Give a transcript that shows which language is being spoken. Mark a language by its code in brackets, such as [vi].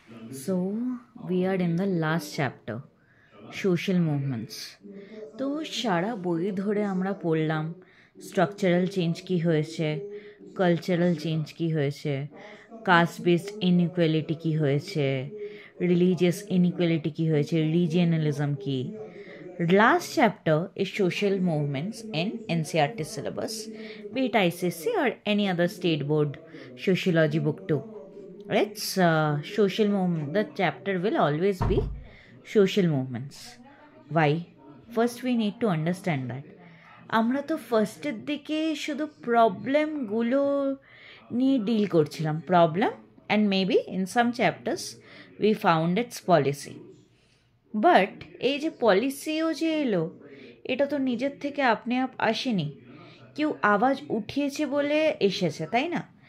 [en] So, we are in the last chapter, social movements. [bn] তো সারা বই ধরে আমরা পড়লাম স্ট্রাকচারাল চেঞ্জ কী হয়েছে, কালচারাল চেঞ্জ কী হয়েছে, কাস্ট বেসড ইনইকুয়ালিটি কী হয়েছে, রিলিজিয়াস ইনইকুয়ালিটি কী হয়েছে, রিজিয়নালিজম কী. [en] Last chapter is social movements in NCERT syllabus, be it ICSE or any other state board sociology book too. It's social movement. The chapter will always be social movements. Why? First we need to understand that [bn] আমরা তো ফার্স্টের দিকে শুধু প্রবলেমগুলো নিয়ে deal করছিলাম, [en] Problem and maybe in some chapters we found its policy. [bn] But এই যে পলিসিও যে এলো, এটা তো নিজের থেকে আপনি আপ আসেনি, কেউ আওয়াজ উঠিয়েছে বলে এসেছে, তাই না?